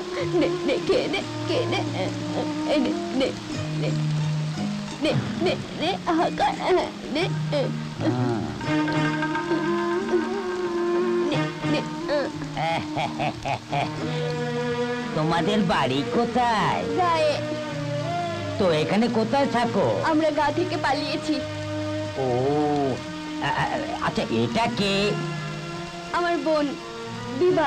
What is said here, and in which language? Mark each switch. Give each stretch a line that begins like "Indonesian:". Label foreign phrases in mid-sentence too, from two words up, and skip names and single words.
Bangla: নে নে খেয়ে নে, খেয়ে নে। এই নে নে নে নে নে নে, হাঁকা নে নে নে। তোমাদের বাড়ি কোথায়? গায়ে। তো এখানে কোথায় থাকো? আমরা গা থেকে পালিয়েছি। ও আচ্ছা, এটা কে? আমার বোন বিভা।